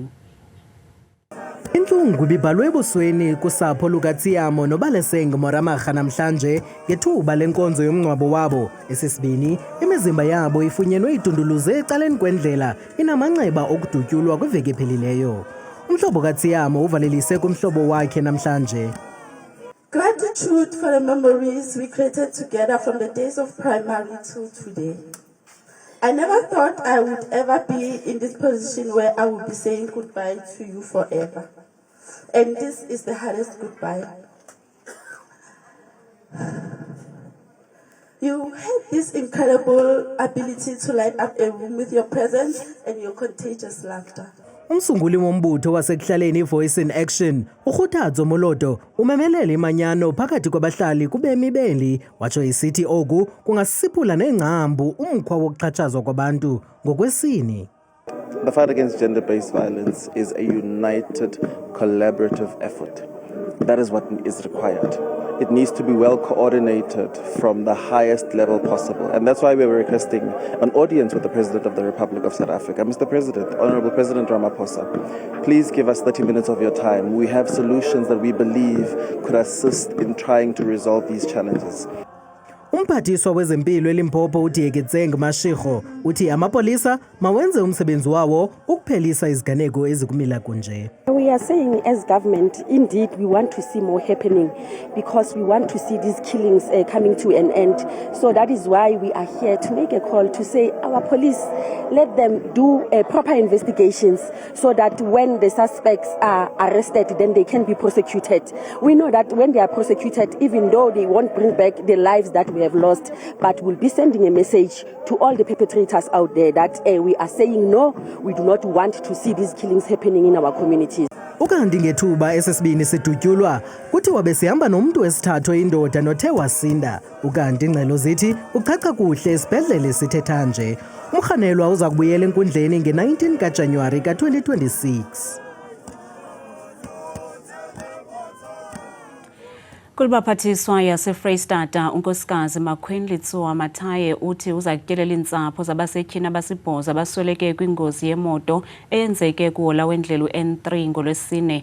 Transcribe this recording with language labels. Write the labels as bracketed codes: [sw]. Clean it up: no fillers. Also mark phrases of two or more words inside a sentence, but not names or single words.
[xh] Intlungu ibibhalwe ebusweni kusapho lukaTshiamo noBaliseng Moramakga namhlanje ngethuba lenkonzo yomngcwabo wabo. Esesibini, imizimba yabo ifunyenwe itunduluze ecaleni kwendlela inamanxeba okudutyulwa kwiveki ephelileyo. Umhlobo kaTshiamo uvalelise kumhlobo wakhe namhlanje. [en] Gratitude for the memories we created together from the days of primary to today. I never thought I would ever be in this position where I would be saying goodbye to you forever. And this is the hardest goodbye. You had this incredible ability to light up a room with your presence and your contagious laughter. [xh] Umsunguli wombutho wasekuhlaleni iVoice in Action, uKhuthadzo Moloto, umemelele imanyano phakathi kwabahlali kubemi beli, watsho isithi oku kungasiphula nengcambu umkhwa wokuxhatshazwa kwabantu ngokwesini. [en] The fight against gender-based violence is a united, collaborative effort. That is what is required. It needs to be well coordinated from the highest level possible. And that's why we were requesting an audience with the President of the Republic of South Africa. Mr. President, Honorable President Ramaphosa, please give us 30 minutes of your time. We have solutions that we believe could assist in trying to resolve these challenges. [xh] Umphathiswa wezempilo eLimpopo uDiegetseng Mashego uthi amapolisa mawenze umsebenzi wawo ukuphelisa iziganeko ezikumila kunje. [en] We are saying as government, indeed, we want to see more happening because we want to see these killings coming to an end. So that is why we are here to make a call to say our police, let them do proper investigations so that when the suspects are arrested, then they can be prosecuted. We know that when they are prosecuted, even though they won't bring back the lives that we have lost, but we'll be sending a message to all the perpetrators out there that we are saying no, we do not want to see these killings happening in our communities. [xh] Ukanti ngethuba esesibini sidutyulwa kuthiwa besihamba nomuntu wesithathu indoda nothe wasinda. Ukanti ingxelo zithi uchacha kuhle esibhedlele sithetha nje. Umrhanelwa uza kubuyela enkundleni nge-19 kaJanuwari ka-2026. Kulbaphathiswa yaseFreystata unkosikazi Makhwini Litsuwa Mathaye uthi uza kutyelela iintsapho zabasetyhini abasibhozo abasweleke kwingozi yemoto eyenzeke kuhola wendlela u-N3 ngolwesine.